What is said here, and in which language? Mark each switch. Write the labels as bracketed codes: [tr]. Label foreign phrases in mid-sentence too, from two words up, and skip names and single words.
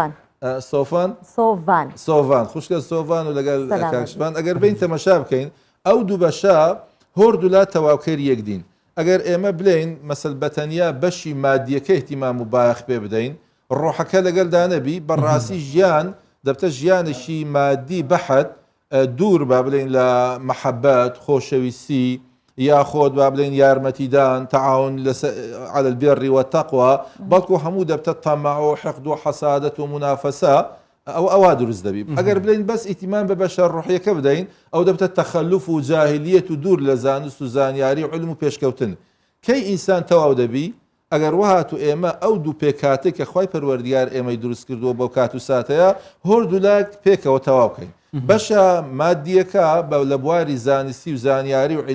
[ckb] سۆڤان خوشکە سۆڤان و لەگەڵ کاکشوان ئەگەر بین تەمەشا بکەین ئەو دوو بەشە هەردوولا تەواوکەری یەکدین ئەگەر ئێمە بلین مەسەل بەتەنیا بەشی مادیەکە احتیمام و بایەخ پێ بدەین ڕۆحەکە لەگەڵدا نەبی بەڕاستی ژیان دەبتە ژیانێکی مادی بەحت دوور با بڵین لە مەحەبەت خۆشەویستی یاخۆت با بڵین یارمەتیدان [ar] تەعاون على البر والتقوى [ckb] بەڵکو هەموو دەبتە تەمەع و حقد و حەسادەت و منافەسە ئەوە دروست دەبی ئەگەر بڵین بەس ئیتیمان بە بەشە ڕۆحیەکە بدەین ئەو دەبتە تەخەلوف و جاهلیەت و دوور لە زانست و زانیاری و علم و پێشکەوتن کەی ئینسان تەواو دەبی ئەگەر وهات و ئێمە ئەو دوو پێکاتێک کە خوای پەروەردگار ئێمەی دروست کردووە بۆ کات و ساتەیە هەردوولا پێکەوە تەواو بکەین بەشە مادیەکە لە بواری زانستی و زانیاری و